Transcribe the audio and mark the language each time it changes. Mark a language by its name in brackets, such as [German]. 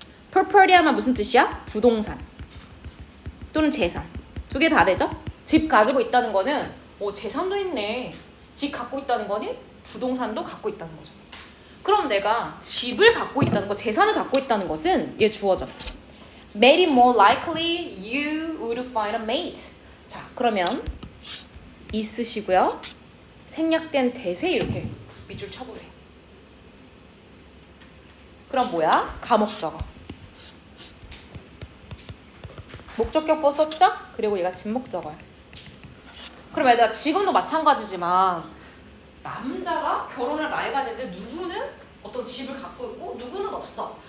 [Korean] property 하면 무슨 뜻이야? 부동산 또는 재산. 두 개 다 되죠? 집 가지고 있다는 거는 재산도 있네. 집 갖고 있다는 거는 부동산도 갖고 있다는 거죠. 그럼 내가 집을 갖고 있다는 거, 재산을 갖고 있다는 것은 얘 주어져. [English] Made it more likely you would find a mate. [Korean] 자, 그러면 있으시고요. 생략된 대세 이렇게 밑줄 쳐보세요. 그럼 뭐야? 가목적어. 목적격보 썼죠? 그리고 얘가 진목적어야. 그럼 얘들아 지금도 마찬가지지만 남자가 결혼할 나이가 됐는데 누구는 어떤 집을 갖고 있고 누구는 없어.